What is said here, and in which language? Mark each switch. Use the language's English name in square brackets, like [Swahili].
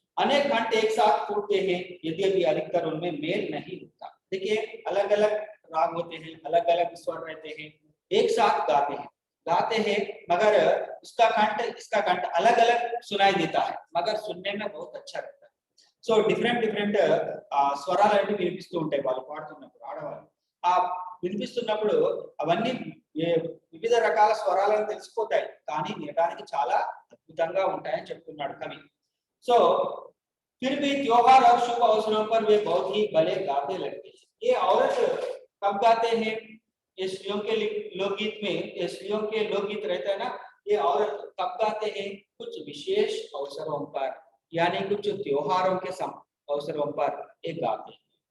[Hindi] अनेक घंट एक साथ फूटते हैं, यद्यपि अधिकतर उनमें मेल नहीं होता। देखिए अलग अलग राग होते हैं, अलग अलग स्वर रहते हैं, एक साथ गाते हैं मगर इसका कंठ अलग अलग सुनाई देता है, मगर सुनने में बहुत अच्छा लगता है। [Telugu] సో డిఫరెంట్ స్వరాలు వినిపిస్తూ ఉంటాయి వాళ్ళు పాడుతున్నప్పుడు, ఆడవాళ్ళు ఆ వినిపిస్తున్నప్పుడు అవన్నీ వివిధ రకాల స్వరాలను తెలిసిపోతాయి, కానీ వినడానికి చాలా అద్భుతంగా ఉంటాయని చెప్తున్నాడు కవి। [Hindi] సో फिर भी त्योहार और शुभ अवसरों पर वे बहुत ही भले गाते लगते हैं। ये औरत कब गाते हैं? ये स्त्रियों के लोकगीत में, ये स्त्रियों के लोकगीत रहता है ना, ये औरत कब गाते हैं? कुछ विशेष अवसरों पर, यानी कुछ त्योहारों के अवसरों पर ये गाते हैं।